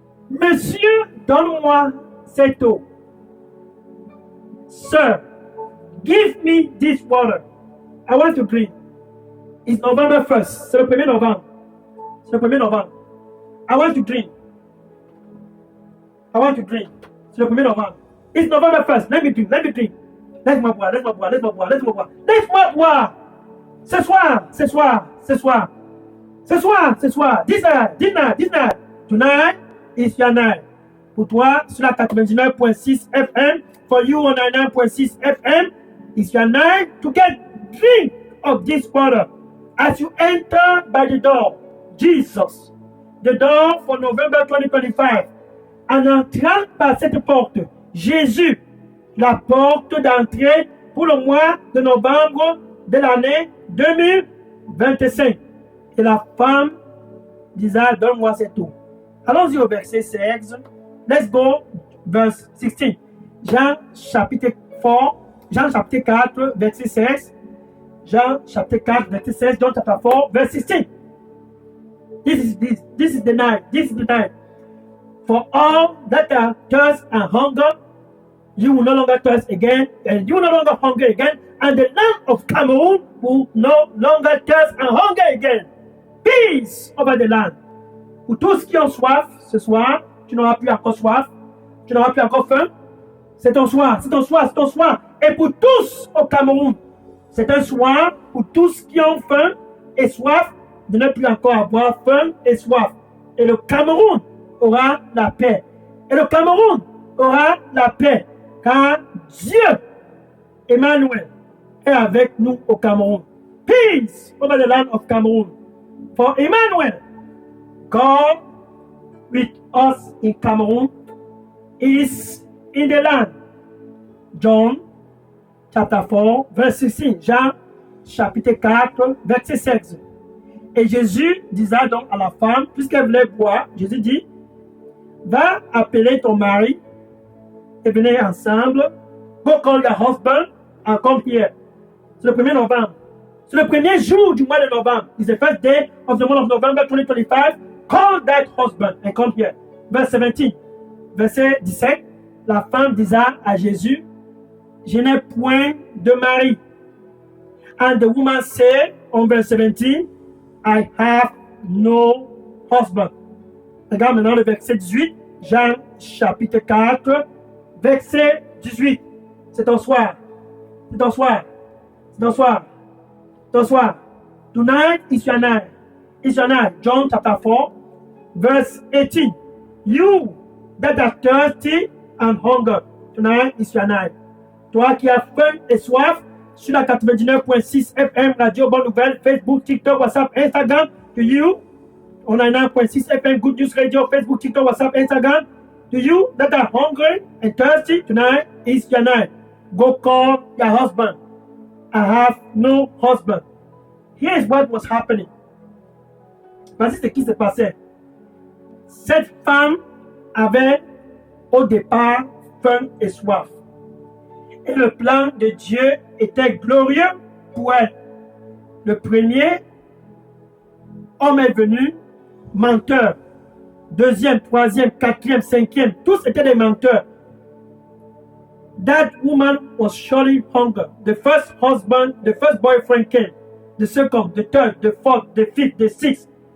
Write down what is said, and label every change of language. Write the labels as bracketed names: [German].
[French] Monsieur, donne-moi cette eau. [English] Sir, give me this water. I want to drink. It's November 1st. [French] C'est le 1er novembre. C'est le 1er novembre. [English] I want to drink. I want to drink. [French] C'est le 1er novembre. [English] It's November 1st. Let me drink. [French] Let me drink. Laisse-moi boire. Laisse-moi boire. Laisse-moi boire. Laisse-moi boire. Laisse-moi boire. Ce soir. Ce soir. Ce soir. Ce soir. Ce soir. [English] This night. This night. This night. Tonight is your night. [French] Pour toi, sur la 99.6 FM. [English] For you on 99.6 FM. It's your night to get drink of this water. As you enter by the door, Jesus, the door for November 2025, [French] en entrant par cette porte, Jésus, la porte d'entrée pour le mois de novembre de l'année 2025. Et la femme disait, donne-moi cette eau. Allons-y au verset 16. [English] Let's go, verse 16. [French] Jean chapitre 4, verset 16. Jean chapitre 4, verset 16. [English] John chapter 4, verse 16. This is the night. This is the night. For all that are thirst and hunger, you will no longer thirst again, and you will no longer hunger again, and the land of Cameroon will no longer thirst and hunger again. Peace over the land. [French] Pour tous qui ont soif, ce soir, tu n'auras plus encore soif, tu n'auras plus encore faim. C'est ton soir, c'est ton soir, c'est ton soir. Et pour tous au Cameroun, c'est un soir pour tous qui ont faim et soif de ne plus encore avoir faim et soif. Et le Cameroun aura la paix. Et le Cameroun aura la paix. Car Dieu, Emmanuel, est avec nous au Cameroun. [English] Peace over the land of Cameroon. For Emmanuel, God with us in Cameroon, is in the land. John chapter 4, verse 16. [French] Jean chapitre 4, verset 16. Et Jésus disait donc à la femme, puisqu'elle voulait boire, Jésus dit, va appeler ton mari et venez ensemble. [English] Go call your husband and come here. [French] C'est le 1er novembre. C'est le premier jour du mois de novembre. [English] It's the first day of the month of November 2025. Call that husband and come here. Verse 17. [French] Verset 17. La femme disait à Jésus, je n'ai point de mari. [English] And the woman said, on verse 17, I have no husband. [French] Regarde maintenant le verset 18, Jean chapitre 4, verset 18. C'est ton soir. C'est ton soir. C'est ton soir. C'est ton soir. [English] Tonight is your night. It's your night. John chapter 4, verse 18. You that are thirsty and hunger, tonight is your night. [French] Toi qui as faim et soif, sur la 99.6 FM, Radio Bonne Nouvelle, [English] Facebook, TikTok, WhatsApp, Instagram, to you, on 99.6 FM, Good News Radio, Facebook, TikTok, WhatsApp, Instagram, to you that are hungry and thirsty, tonight is your night. Go call your husband. I have no husband. Here's what was happening. [French] Voici ce qui se passait. Cette femme avait au départ faim et soif. Et le plan de Dieu était glorieux pour elle. Le premier homme est venu, menteur. Deuxième, troisième, quatrième, cinquième, tous étaient des menteurs. [English] That woman was surely hunger. The first husband, the first boyfriend came. The second, the third, the fourth, the fifth, the sixth.